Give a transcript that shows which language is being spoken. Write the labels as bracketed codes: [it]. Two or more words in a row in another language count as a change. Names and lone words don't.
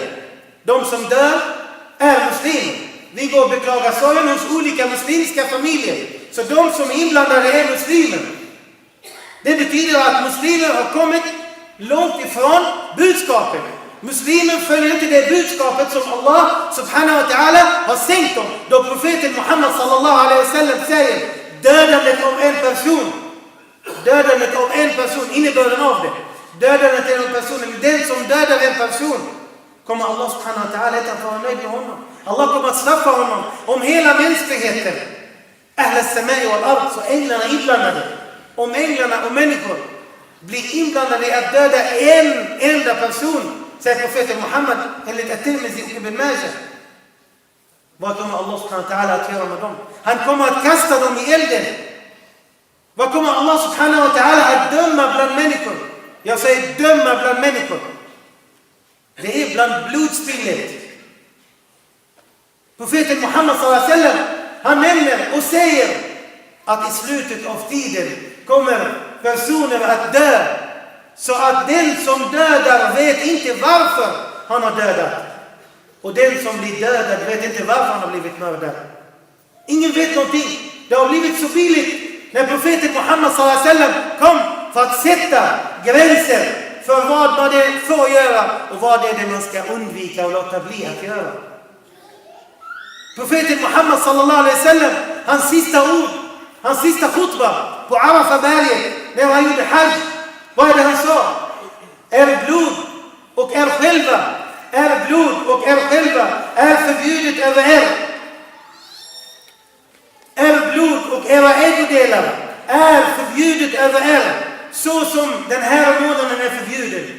[sv] De som dör är muslimer. Vi går och beklagar sorgen hos olika muslimska familjer. Så de som är inblandade är muslimer. Det betyder att muslimer har kommit långt ifrån budskapet. Muslimer följer inte det budskapet som Allah [ar] سبحانه وتعالى [sv] har sänkt dem. Då profeten Muhammad [ar] صلى الله عليه وسلم [sv] säger dödandet av en person, innebörden av det. Dödandet av en person, den som dödar en person, kommer Allah [ar] سبحانه وتعالى [sv] att vara nöjd med honom. Allah kommer att straffa honom. Om hela mänskligheten, [ar] أهل السماء والأرض, [sv] så änglarna inblandade. Om änglarna och människor blir inblandade i att döda en enda person, säger profeten Muhammad enligt At-Tirmidhi och Ibn Majah, vad kommer Allah [ar] سبحانه وتعالى [sv] att göra med dem? Han kommer att kasta dem i elden. Vad kommer Allah [ar] سبحانه وتعالى [sv] att döma bland människor? Jag säger döma bland människor. Det är bland blodspillet. Profeten Muhammad [ar] صلى الله عليه وسلم, [sv] han nämner och säger att i slutet av tiden kommer personer att dö, så att den som dödar vet inte varför han har dödat. Och den som blir dödad vet inte varför han har blivit mördad. Ingen vet någonting. Det har blivit så billigt när profeten Muhammad [ar] صلى الله عليه وسلم [sv] kom för att sätta gränser för vad det får göra och vad det är det man ska undvika och låta bli att göra. Profeten Muhammad [ar] صلى الله عليه وسلم, [sv] hans sista ord, hans sista khutbah på Arafah-berget när han gjorde hajj, vad är det han sa? Er blod och er själva är förbjudet över er. Er blod och era ägodelar är förbjudet över er, så som den här månaden är förbjuden.